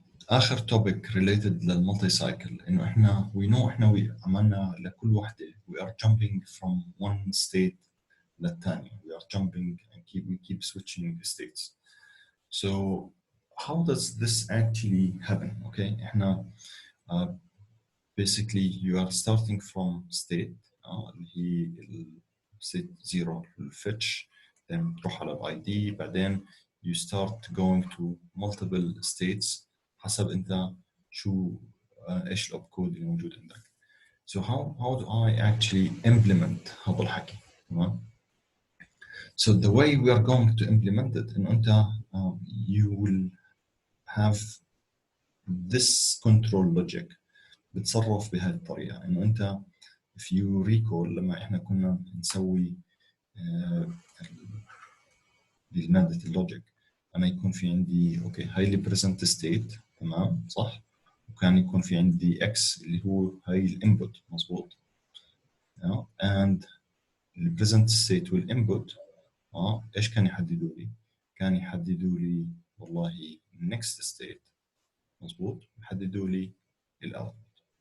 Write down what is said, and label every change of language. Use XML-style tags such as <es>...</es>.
<ar>اخر توبيك related للمالتي سايكل انه احنا احنا عملنا لكل وحده</ar> <en>we are jumping from one state</en> <ar>للثاني</ar> <en>we are jumping and we keep switching states. So how does this actually happen?</en> <ar>Okay, احنا basically</ar> <en>you are starting from state</en> <ar>اللي هي state 0 الفيتش، then تروح على الاي دي، بعدين</ar> <en>you start going to multiple states</en> <ar>حسب انت شو ايش الاوب كود اللي موجود عندك.</ar> <en>So how do I actually implement</en> <ar>هذا الحكي؟ تمام؟</ar> <en>So the way we are going to implement it انه انت you will have this control logic</en> <ar>بتصرف بهذه الطريقة. انه انت if you recall لما احنا كنا نسوي بمادة اللوجيك، انا يكون في عندي اوكي</ar> <en>highly present state،</en> <ar>تمام صح، وكان يكون في عندي x اللي هو هاي الانبوت، مظبوط، and ال present state والانبوت ايش كان يحددوا لي؟ كان يحددوا لي والله</ar> <en>next state،</en> <ar>مظبوط، يحددوا لي الاوتبوت.</ar>